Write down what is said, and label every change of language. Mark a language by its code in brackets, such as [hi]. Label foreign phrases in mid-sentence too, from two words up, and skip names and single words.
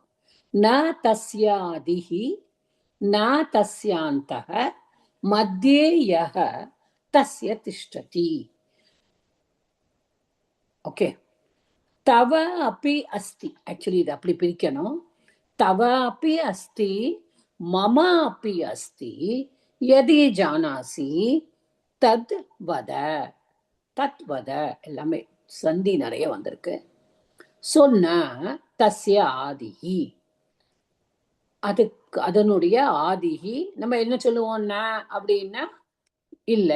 [sa] न तस्यादिः न तस्यान्तः मध्ये यः तस्य तिष्ठति. ஓகே, तव अपि अस्ति. [ta] ஆக்சுவலி இது அப்படி பிரிக்கணும். [sa] तव अपि अस्ति मम अपि अस्ति यदि जानासि तत् वद. तत् वद [ta] எல்லாமே சந்தி நிறைய வந்திருக்கு. சொன்ன [sa] तस्य आदिः, [ta] அதுக்கு அதனுடைய ஆதிஹி நம்ம என்ன சொல்லுவோம்? ந அப்படின்னா இல்லை.